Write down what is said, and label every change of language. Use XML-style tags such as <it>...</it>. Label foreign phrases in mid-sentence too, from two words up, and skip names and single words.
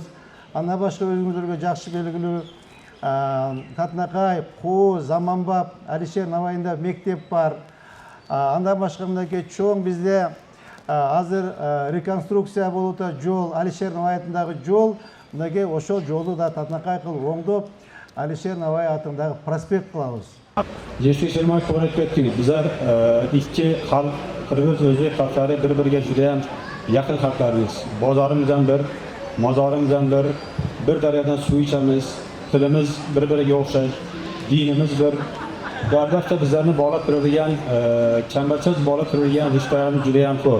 <ky>Андан башка өзүңүздөргө жакшы белгилүү Татнакай, Куу, Заманбап, Алишер Наваинда мектеп бар. Андан башка мынакей чоң бизде азыр реконструкция болуп атат жол, Алишер Наваиндагы жол, мынакей ошол жолду да Татнакай кылып оңдоп, Алишер Наваи атындагы проспект кылабыз.</ky> <uz>Жештик Шермаев то'g'ri aytib ketdingiz. Bizlar ikki xalq, Qirg'iz, o'zbek xalqlari bir-biriga juda ham yaqin xalqlarmiz. Bozorimiz ham bir, mozorimiz ham bir, bir daryodan suv ichamiz, tilimiz bir-biriga o'xshash, dinimiz bir. Va albatta bizlarni bog'lab turadigan, chambarchas bog'lab turadigan rishtalarimiz juda ham ko'p.</uz>